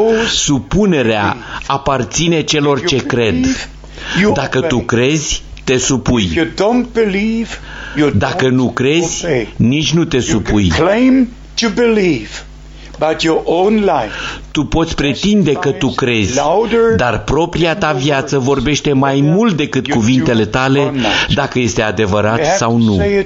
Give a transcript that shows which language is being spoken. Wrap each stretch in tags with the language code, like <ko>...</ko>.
<ro>Supunerea aparține celor ce cred. Dacă tu crezi, te supui.</ro> <en>If you don't believe, you don't.</en> <ro>Dacă nu crezi,</ro> <en>obey.</en> <ro>Nici nu te supui.</ro> <en>You claim to believe, but your own life.</en> <ro>Tu poți pretinde că tu crezi, dar propria ta viață vorbește mai mult decât cuvintele tale, dacă este adevărat sau nu.</ro>